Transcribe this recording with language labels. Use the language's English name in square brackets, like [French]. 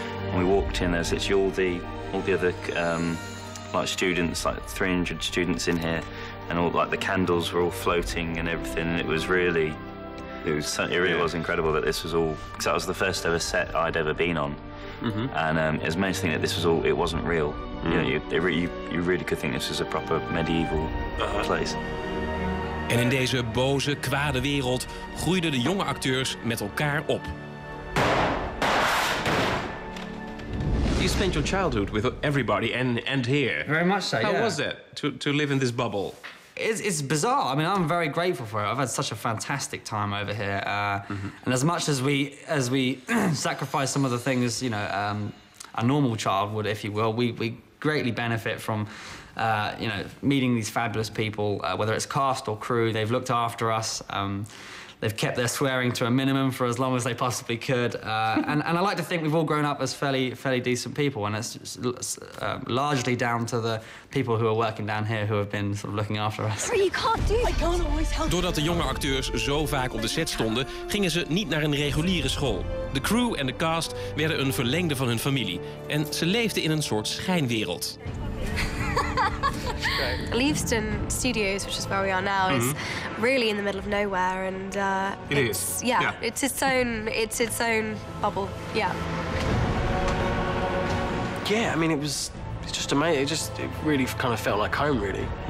[English] And we walked in, there's literally all the other like students, like 300 students in here, and all like the candles were all floating and everything, and it really was incredible that this was all, because that was the first ever set I'd ever been on. And it was amazing to think that this was all, it wasn't real. You know, you really could think this was a proper medieval place. [Dutch] En in deze boze, kwade wereld groeiden de jonge acteurs met elkaar op. [English] You spent your childhood with everybody and here. Very much so, How yeah. was that, to live in this bubble? It's bizarre. I mean, I'm very grateful for it. I've had such a fantastic time over here, and as much as we sacrifice some of the things, you know, a normal child would, if you will, we greatly benefit from, you know, meeting these fabulous people. Whether it's cast or crew, they've looked after us. They've kept their swearing to a minimum for as long as they possibly could, and I like to think we've all grown up as fairly decent people, and it's largely down to the people who are working down here who have been sort of looking after us. You can't do that. I can't always help. [Dutch] Doordat de jonge acteurs zo vaak op de set stonden, gingen ze niet naar een reguliere school. De crew en de cast werden een verlengde van hun familie. En ze leefden in een soort schijnwereld. [English] Leavesden Studios, which is where we are now, is really in the middle of nowhere, and It is. Yeah, it's its own bubble. Yeah. Yeah, I mean, it's just amazing. It really kind of felt like home, really.